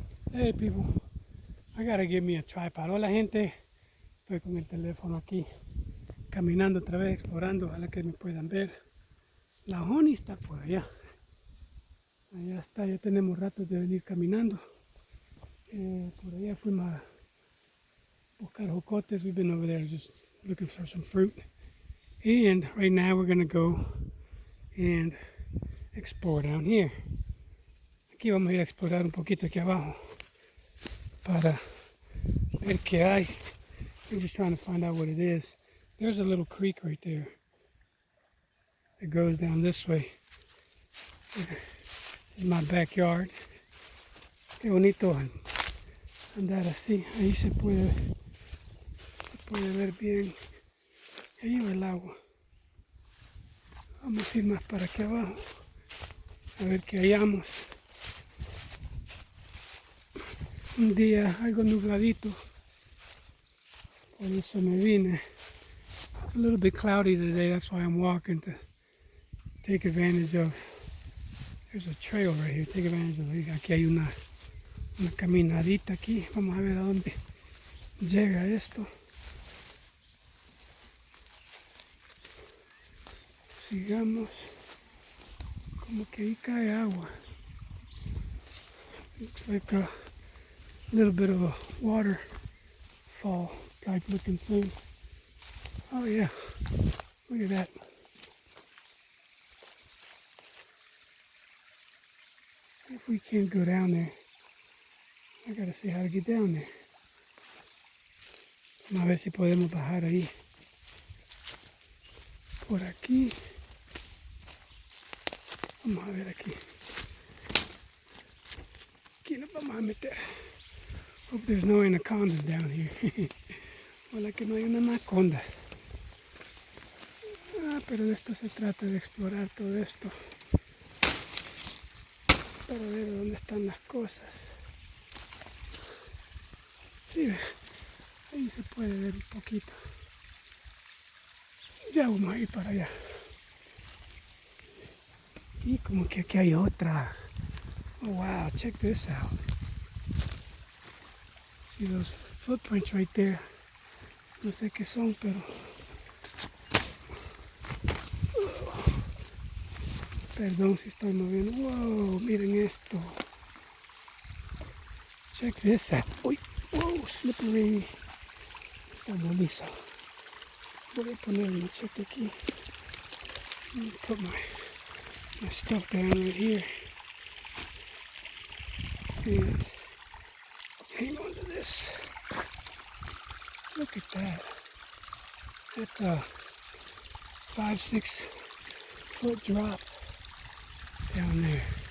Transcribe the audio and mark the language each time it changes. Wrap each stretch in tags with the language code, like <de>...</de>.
<en>Hey people, I gotta give me a tripod.</en> <es>Hola gente, estoy con el teléfono aquí, caminando otra vez, explorando, ojalá que me puedan ver. La honey está por allá. Allá está, ya tenemos rato de venir caminando. Por allá fuimos a buscar jocotes.</es> <en>We've been over there just looking for some fruit. And right now we're gonna go and explore down here.</en> <es>Aquí vamos a ir a explorar un poquito aquí abajo para ver qué hay.</es> <en>We're just trying to find out what it is. There's a little creek right there. It goes down this way. This is my backyard.</en> <es>Qué bonito andar así. Ahí se puede ver bien. Ahí va el agua. Vamos a ir más para aquí abajo. A ver qué hallamos. Un día algo nubladito. Por eso me vine.</es> <en>It's a little bit cloudy today. That's why I'm walking to take advantage of. There's a trail right here. Take advantage of.</en> <es>Aquí hay una caminadita aquí. Vamos a ver a dónde llega esto. Sigamos. Como que ahí cae agua.</es> <en>Looks like a little bit of a waterfall type looking thing. Oh yeah. Look at that. If we can't go down there, I gotta see how to get down there.</en> <es>Vamos a ver si podemos bajar ahí. Por aquí. Vamos a ver aquí. Aquí nos vamos a meter.</es> <en>Hope there's no anacondas down here.</en> <es>Ojalá que no hay una anaconda. Pero de esto se trata, de explorar todo esto. Para ver dónde están las cosas. Sí, ahí se puede ver un poquito. Ya vamos a ir para allá. Y como que aquí hay otra.</es> <en>Oh wow, check this out. See those footprints right there.</en> <es>No sé qué son, pero perdón si estoy moviendo. Wow, miren esto.</es> <en>Check this out. Uy, wow, slippery.</en> <es>Está liso. Voy a poner el machete aquí.</es> <en>Put my stuff down right here. And hang on to this. Look at that. That's a 5-6 foot drop down there.</en>